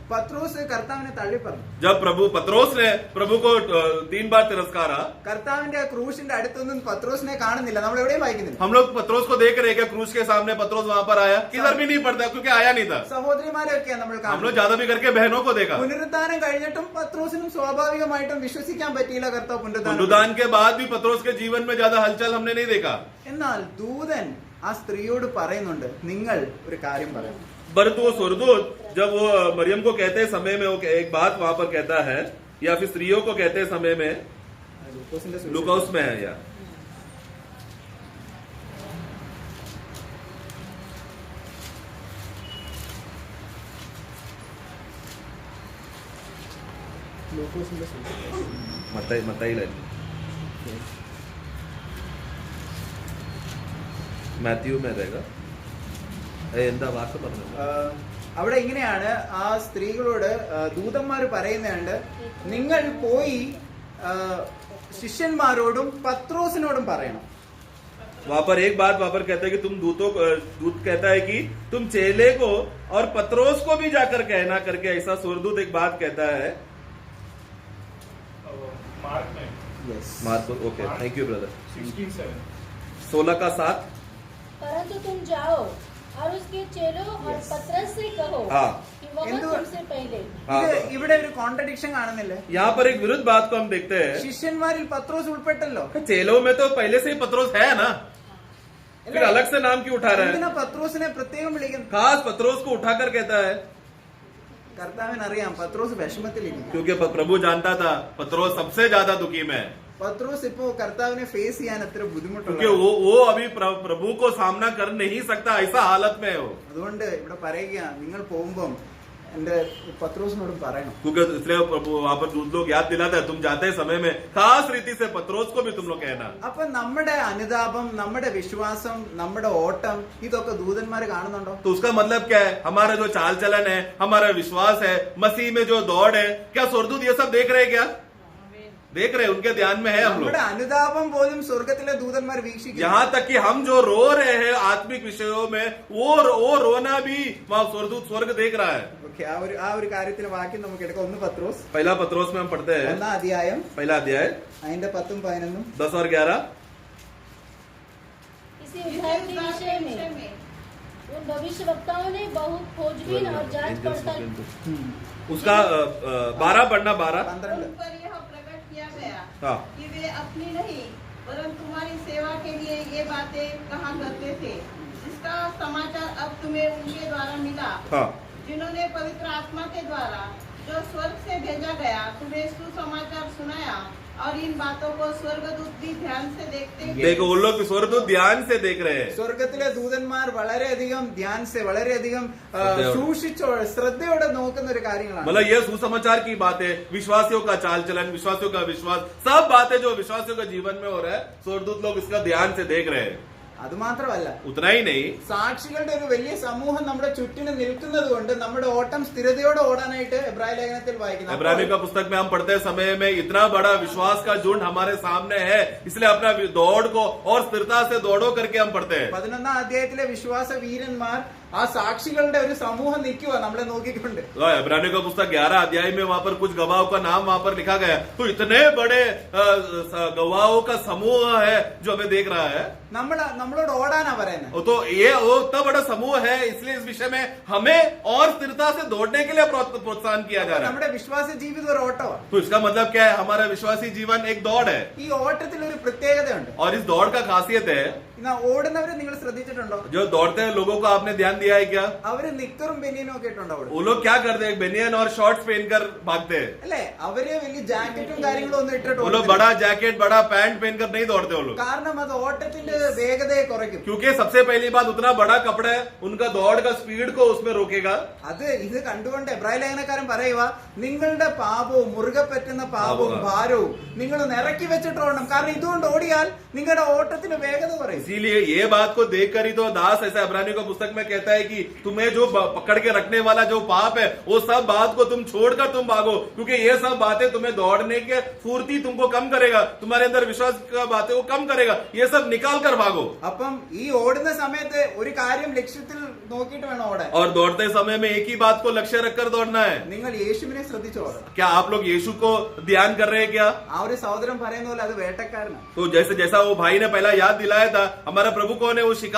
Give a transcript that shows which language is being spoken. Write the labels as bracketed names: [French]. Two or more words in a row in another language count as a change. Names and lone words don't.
[Hindi] जब पत्रोस ने प्रभु को 3 बार तिरस्कारा, हम लोग पत्रोस को देख रहे हैं, क्रूस के सामने पत्रोस वहां पर आया, किधर भी नहीं पड़ता क्योंकि आया नहीं था। हम लोग ज्यादा भी करके बहनों को देखा। पुनरुत्थान के बाद भी पत्रोस के जीवन में ज्यादा हलचल हमने नहीं देखा। [Malayalam] ദൂതൻ ആ സ്ത്രീയോട് പറയുന്നുണ്ട്, നിങ്ങൾ ഒരു കാര്യം പറയണം। [Hindi] परंतु वो स्वर्गदूत जब वो मरियम को कहते समय में वो एक बात वहां पर कहता है, या फिर स्त्रियों को कहते समय में लुकाउस में है या [Malayalam] മത്തായിലല്ല, മാത്യു മേതേക എന്താ വാക്ക് പറഞ്ഞത്? [Hindi] അവിടെ ഇങ്ങനെയാണ് ആ സ്ത്രീകളോട് ദൂതന്മാർ പറയുന്നുണ്ട്, നിങ്ങൾ പോയി ശിഷ്യന്മാരോടും പത്രോസിനോടും പറയണം. वहां पर एक बात वहां पर कहता है कि तुम दूत कहता है कि तुम चेले को और पत्रोस को भी जाकर कहना करके, ऐसा स्वर्गदूत एक बात कहता है मार्क में [English] Marko. Okay, thank you brother. [Hindi] 16:7. 16 का 7. परंतु तुम जाओ और उसके चेलों और पतरस से कहो हाँ. कि वह तुमसे पहले. [Malayalam] ഇവിടെ ഒരു കോൺട്രഡിക്ഷൻ കാണുന്നില്ലേ? [Hindi] यहाँ पर एक विरुद्ध बात को हम देखते हैं. [Malayalam] ശിഷ്യന്മാരിൽ പത്രോസ് ഉൾപ്പെട്ടല്ലോ. [Hindi] चेलों में तो पहले से ही पत्रोस है ना, फिर अलग से नाम क्यों उठा रहा है? [Malayalam] എന്തിനാ പത്രോസിനെ പ്രത്യേകം വിളിക്കുന്നത്? [Hindi] खास पत्रोस को उठाकर कहता है [Malayalam] കർത്താവിന് അറിയാം പത്രോസ് വിഷമത്തിലിരിക്കും. [Hindi] क्योंकि प्रभु जानता था पत्रोस सबसे ज्यादा दुखी में है, [Malayalam] പത്രോസ് ഇപ്പോ കർത്താവിനെ ഫേസ് ചെയ്യാൻ അത്ര ബുദ്ധിമുട്ടുള്ള, [Hindi] क्योंकि वो अभी प्रभु को सामना कर नहीं सकता, ऐसा हालत में है वो. [Malayalam] അതുകൊണ്ട് ഇവിടെ പറയുക, നിങ്ങൾ പോകുമ്പം എന്റെ പത്രോസിനോടും പറയണം. [Hindi] क्योंकि इसलिए प्रभु वहां पर दूध लोग याद दिलाता है, तुम जाते समय में खास रीति से पत्रोस को भी तुम लोग कहना. [Malayalam] അപ്പൊ നമ്മുടെ അനുതാപം, നമ്മുടെ വിശ്വാസം, നമ്മുടെ ഓട്ടം ഇതൊക്കെ ദൂതന്മാര് കാണുന്നുണ്ടോ? [Hindi] तो उसका मतलब क्या है? हमारा जो चाल चलन है, हमारा विश्वास है, मसीह में जो दौड़ है, क्या स्वर्गदूत ये सब देख रहे हैं? क्या देख रहे हैं? उनके ध्यान में है हम लोग. [Malayalam] നമ്മുടെ അനുതാപം പോലും സ്വർഗത്തിലെ ദൂതന്മാർ വീക്ഷിക്കും. [Hindi] यहाँ तक कि हम जो रो रहे हैं आत्मिक विषयों में, वो रोना भी वहाँ स्वर्गदूत स्वर्ग देख रहा है. [Malayalam] ഓക്കെ, ആ ഒരു കാര്യത്തിന് വാക്യം നമുക്ക് എടുക്കാം. 1 പത്രോസ് [Hindi] पहला पत्रोस में हम पढ़ते हैं [Malayalam] 1 അധ്യായം [Hindi] पहला अध्याय [Malayalam] അതിന്റെ 10 11 [Hindi] 10 और 11. इसी उद्धार के विषय में उन भविष्यवक्ताओं ने बहुत खोजबीन और जांच पड़ताल उसका 12 पढ़ना 12. 12 उन पर यह प्रकट किया गया हाँ. कि वे अपनी नहीं वरन तुम्हारी सेवा के लिए ये बातें कहा करते थे, जिसका समाचार अब तुम्हें उनके द्वारा मिला, हाँ. जिन्होंने पवित्र आत्मा के द्वारा जो स्वर्ग से भेजा गया तुम्हें सुसमाचार सुनाया. और इन बातों को स्वर्गदूत भी ध्यान से देखते हैं. देखो उन लोग स्वर्गदूत ध्यान से देख रहे हैं. [Malayalam] സ്വർഗത്തിലെ ദൂതന്മാർ വളരെയധികം ധ്യാൻസെ, വളരെയധികം ശ്രദ്ധയോടെ. സൂക്ഷിച്ചോടെ ശ്രദ്ധയോടെ നോക്കുന്ന ഒരു കാര്യങ്ങളാണ്. [Hindi] मतलब ये सुसमाचार की बात है, विश्वासियों का चाल चलन, विश्वासियों का विश्वास, सब बातें जो विश्वासियों के जीवन में हो रहा है, स्वर्गदूत लोग इसका ध्यान से देख रहे हैं. [Malayalam] അത് മാത്രമല്ല, [Hindi] उतना ही नहीं, [Malayalam] സാക്ഷികളുടെ ഒരു വലിയ സമൂഹം നമ്മുടെ ചുറ്റിനും നിൽക്കുന്നത് കൊണ്ട് നമ്മുടെ ഓട്ടം സ്ഥിരതയോടെ ഓടാനായിട്ട് എബ്രായ ലേഖനത്തിൽ വായിക്കുന്നു. [Hindi] इब्रानियों का पुस्तक में हम पढ़ते समय में इतना बड़ा विश्वास का झुंड हमारे सामने है, इसलिए अपना दौड़ को और स्थिरता से दौड़ो करके हम पढ़ते हैं. [Malayalam] 11 അധ്യായത്തിലെ വിശ്വാസ വീരന്മാർ, ആ സാക്ഷികളുടെ ഒരു സമൂഹം നിൽക്കുക നമ്മളെ നോക്കിക്കൊണ്ട്. [Hindi] इब्रानियों का पुस्तक 11 अध्याय में वहां पर कुछ गवाहों का नाम वहां पर लिखा गया, तो इतने बड़े गवाहों का समूह है जो हमें देख रहा है. [Malayalam] നമ്മളോട് ഓടാനാ പറയുന്നത്. [Hindi] तो ये वो इतना बड़ा समूह है, इसलिए इस विषय में हमें और स्थिरता से दौड़ने के लिए प्रोत्साहन किया जा रहा है. [Malayalam] നമ്മുടെ വിശ്വാസ ജീവിതം ഒരു ഓട്ടമാണ്. [Hindi] तो इसका मतलब क्या है? हमारा विश्वासी जीवन एक दौड़ है, [Malayalam] ഈ ഓട്ടത്തിൽ ഒരു പ്രത്യേകതയുണ്ട്. [Hindi] और इस दौड़ का खासियत है, [Malayalam] ഇന്ന് ഓടുന്നവരെ നിങ്ങൾ ശ്രദ്ധിച്ചിട്ടുണ്ടോ? [Hindi] जो दौड़ते हैं लोगों को आपने ध्यान दिया है क्या? [Malayalam] അവര് നിക്കറും ബനിയനും ഒക്കെ ഇട്ടുണ്ടോ അവിടെ? [Hindi] वो लोग क्या करते हैं? बेनियन और शॉर्ट्स पहनकर भागते हैं. [Malayalam] അല്ലേ? അവര് വലിയ ജാക്കറ്റും കാര്യങ്ങളും ഒന്നും ഇട്ടിട്ട് [Hindi] वो लोग बड़ा जैकेट बड़ा पैंट पहनकर नहीं दौड़ते वो लोग, [Malayalam] കാരണം അത് ഓട്ടത്തിന്റെ വേഗതയെ കുറയ്ക്കും. [Hindi] क्योंकि सबसे पहली बात उतना बड़ा कपड़ा है, उनका दौड़ का स्पीड को उसमें रोकेगा. [Malayalam] ഇത് കണ്ടുകൊണ്ട് എബ്രായ ലേഖനക്കാരൻ പറയുക, നിങ്ങളുടെ പാപവും മുറുകെ പറ്റുന്ന പാപവും ഭാരവും നിങ്ങൾ ഇറക്കി വെച്ചിട്ട് ഓടണം. കാരണം ഇതുകൊണ്ട് ഓടിയാൽ നിങ്ങളുടെ ഓട്ടത്തിന് വേഗത കുറയും. [Hindi] इसीलिए ये बात को देखकर ही तो दास ऐसा इब्रानियों का पुस्तक में कहता है कि तुम्हें जो पकड़ के रखने वाला जो पाप है, वो सब बात को तुम छोड़कर तुम भागो, क्योंकि ये सब बातें तुम्हें दौड़ने के फुर्ती तुमको कम करेगा, तुम्हारे अंदर विश्वास का बातें वो कम करेगा, ये सब निकाल कर भागो. [Malayalam] അപ്പം ഈ ഓടുന്ന സമയത്ത് ഒരു കാര്യം ലക്ഷ്യത്തിൽ നോക്കിയിട്ട് വേണം ഓടാൻ. [Hindi] और दौड़ते समय में एक ही बात को लक्ष्य रखकर दौड़ना है. [Malayalam] നിങ്ങൾ യേശുവിനെ ശ്രദ്ധിച്ചു ഓടണം. [Hindi] क्या आप लोग यीशु को ध्यान कर रहे हैं क्या? [Malayalam] ആ ഒരു സഹോദരൻ പറയുന്ന പോലെ അത് വേട്ടക്കാരനാണ്. [Hindi] तो जैसे जैसा वो भाई ने पहला याद दिलाया था, हमारा प्रभु कौन है?